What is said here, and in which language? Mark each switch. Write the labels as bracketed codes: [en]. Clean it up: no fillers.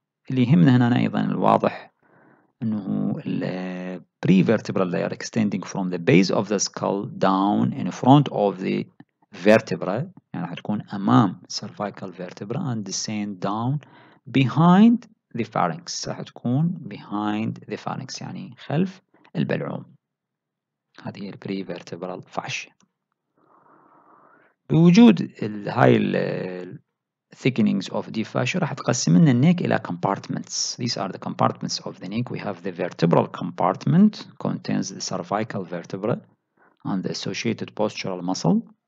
[ar] اللي يهمنا هنا أيضا الواضح أنه ال [en] prevertebral layer extending from the base of the skull down in front of the vertebra [ar] يعني راح تكون أمام [en] cervical vertebra and descend down behind the pharynx. [ar] راح تكون [en] behind the pharynx [ar] يعني خلف البلعوم. هذه هي prevertebral fascia. بوجود هاي [en] thickenings of deep fascia [ar] راح تقسم لنا النيك إلى compartments. [en] These are the compartments of the neck. We have the vertebral compartment contains the cervical vertebra and the associated postural muscle.